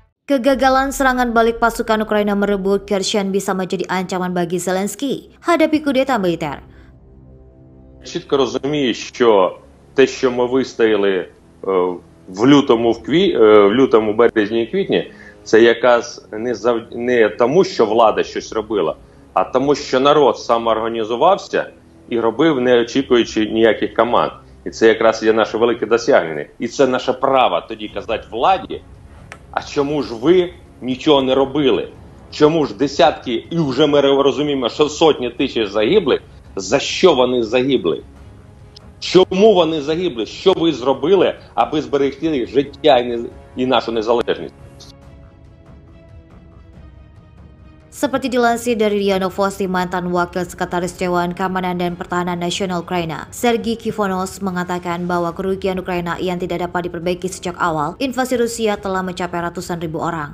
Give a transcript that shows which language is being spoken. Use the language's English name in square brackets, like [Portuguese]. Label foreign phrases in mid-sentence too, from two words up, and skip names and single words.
[Indonesian] Kegagalan serangan balik pasukan Ukraina merebut Kherson bisa menjadi ancaman bagi Zelensky hadapi kudeta militer. [Ukrainian] Чітко розумію, що те, що ми вистояли в лютому, березні і квітні, це якраз не тому, що влада щось робила, а тому, що народ самоорганізувався і робив, не очікуючи ніяких команд. І це якраз є наше велике досягнення. І це наше право тоді казати владі, а чому ж ви нічого не робили? Чому ж десятки, і вже ми розуміємо, що сотні тисяч загиблих, за що вони загибли? Чому вони загибли? Що ви зробили, аби зберегти життя і нашу незалежність? [Indonesian] Seperti dilansir dari RIA Novosti, mantan Wakil Sekretaris Dewan Keamanan dan Pertahanan Nasional Ukraina, Sergei Kifonos, mengatakan bahwa kerugian Ukraina yang tidak dapat diperbaiki sejak awal invasi Rusia telah mencapai ratusan ribu orang.